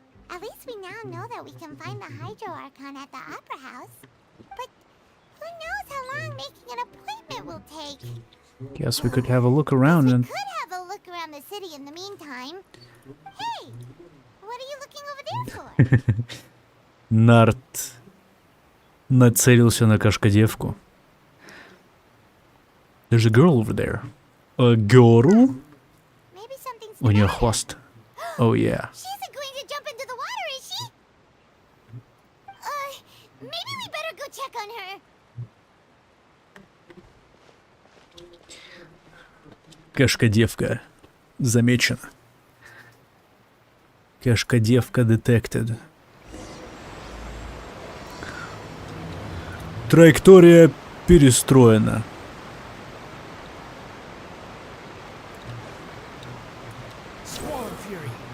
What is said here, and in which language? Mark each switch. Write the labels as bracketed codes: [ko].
[en] At least we now know that we can find the Hydro Archon at the Opera House. But who knows how long making an appointment will take? Guess we could have a look around We and... could have a look around the city in the meantime. Hey! What are you looking over there for? [ru] Нарт нацелился на кошкодевку. [en] There's a girl over there. A girl? Maybe something's [ru] У нее [en] the matter. [ru] хвост. [en] Oh yeah. She isn't going to jump into the water, is she? Maybe we better go check on her. [ru] Кошкодевка. Замечено. Кошкодевка [en] detected. [ru] Траектория перестроена. [en] Swarm Fury.